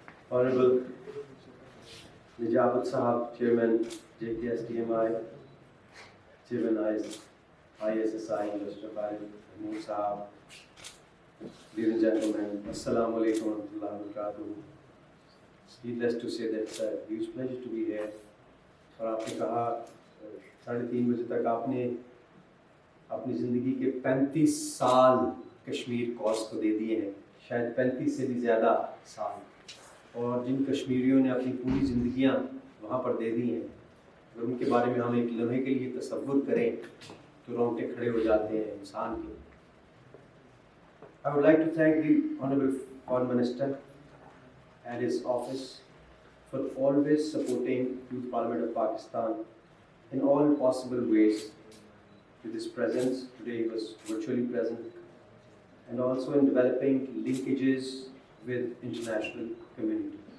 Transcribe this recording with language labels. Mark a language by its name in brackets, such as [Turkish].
[English] Honorable Nijabat Sahab, Chairman JKSDMI, Chairman ISSI, Mr. Farid Noor Sahab, ladies and gentlemen, Assalamu alaikum wa rahmatullahi wa barakatuh. Needless to say that it's a huge pleasure to be here. [Urdu] اور آپ نے کہا 3:30 بجے تک آپ نے اپنی زندگی کے 35 سال کشمیر کاز کو دے دیے ہیں, شاید 35 سے بھی زیادہ سال, اور جن کشمیریوں نے اپنی پوری زندگیاں وہاں پر دے دی ہیں, اگر ان کے بارے میں ہم ایک لمحے کے لیے تصور کریں تو رونگٹے کھڑے ہو جاتے ہیں انسان کے. [English] I would like to thank the Honorable Foreign Minister and his office for always supporting Youth Parliament of Pakistan in all possible ways. With his presence, today he was virtually present, and also in developing linkages with international communities.